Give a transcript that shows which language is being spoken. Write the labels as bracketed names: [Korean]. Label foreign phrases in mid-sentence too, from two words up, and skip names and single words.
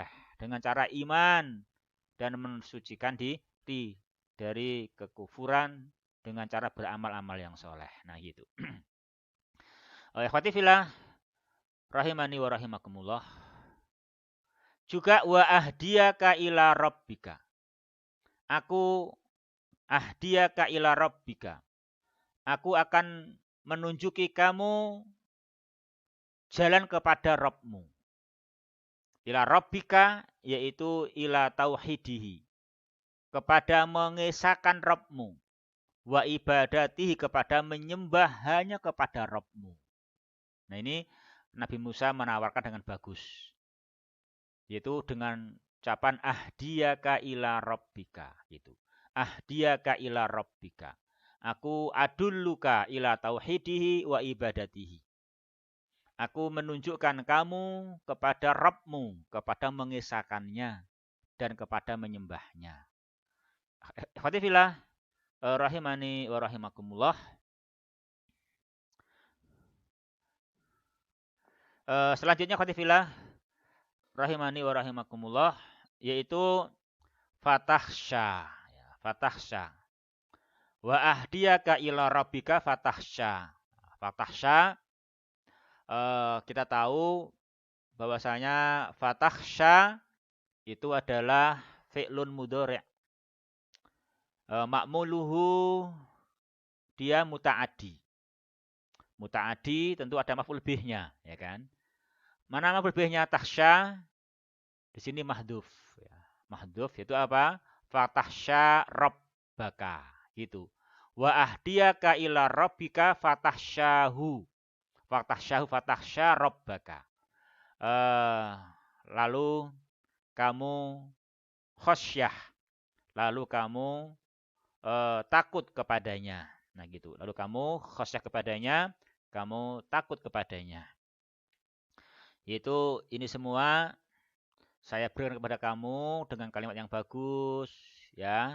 [Indonesian] Dengan cara iman dan mensucikan diri dari kekufuran dengan cara beramal-amal yang soleh. Nah gitu. [Arabic] إخوتي في الله، رحمني ورحمكم الله. Juga وأهديك إلى ربك. Aku أهديك إلى ربك. [Indonesian] Aku akan menunjuki kamu jalan kepada Rabbmu. [Arabic] إلى ربك, yaitu إلى توحيده. [Indonesian] Kepada mengesahkan Rabbmu. [Arabic] وعبادته, [Indonesian] kepada menyembah hanya kepada Rabbmu. Nah ini Nabi Musa menawarkan dengan bagus. Yaitu dengan ucapan [Arabic] أهديك إلى ربك. [Indonesian] Gitu. [Arabic] أهديك إلى ربك. Aku أدلك إلى توحيده وعبادته. [Indonesian] Aku menunjukkan kamu kepada Rabbmu, kepada mengesahkannya dan kepada menyembahnya. [Arabic] إخوتي في الله، رحمني ورحمكم الله. Selanjutnya إخوتي في الله، رحمني ورحمكم الله, yaitu fatahsya. Fatahsya. وأهديك إلى ربك فتخشى. Fatahsya, [Indonesian] kita tahu bahwasanya fatahsya itu adalah [Arabic] فعل مضارع'. [Indonesian] Ma'muluhu dia muta'addi. Muta'addi tentu ada maf'ul bihnya, ya kan? Mana maf'ul bihnya tahsya? Di sini mahdhuf ya. Mahdhuf itu apa? [Arabic] فتخشى ربك [Indonesian] gitu. [Arabic] وأهديك إلى ربك فتخشاه. فتخشى ربك. [Indonesian] Eh, lalu kamu khosyah, lalu kamu takut kepadanya. Nah gitu. Lalu kamu khosyah kepadanya, kamu takut kepadanya. Yaitu ini semua saya berikan kepada kamu dengan kalimat yang bagus, ya.